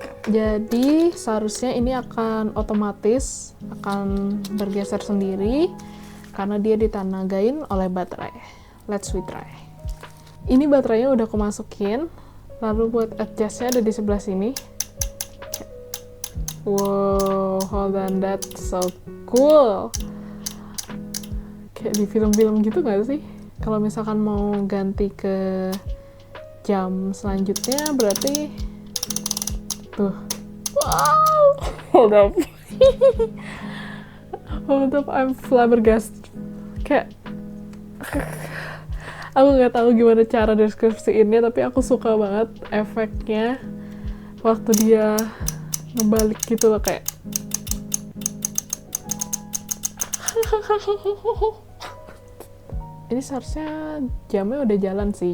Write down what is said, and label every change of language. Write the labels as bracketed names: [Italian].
[Indonesian] Jadi seharusnya ini akan otomatis akan bergeser sendiri karena dia ditanagain oleh baterai. [English] Let's we try. [Indonesian] Ini baterainya udah aku masukin, lalu buat adjustnya ada di sebelah sini. [English] Wow, hold on, that's so cool. [Indonesian] Kayak di film-film gitu gak sih? Kalau misalkan mau ganti ke jam selanjutnya berarti tuh. [English] Wow, hold up. Hold up, I'm flabbergasted. [Indonesian] Kayak aku nggak tahu gimana cara deskripsiinnya, tapi aku suka banget efeknya waktu dia ngebalik gitu loh, kayak ini seharusnya jamnya udah jalan sih.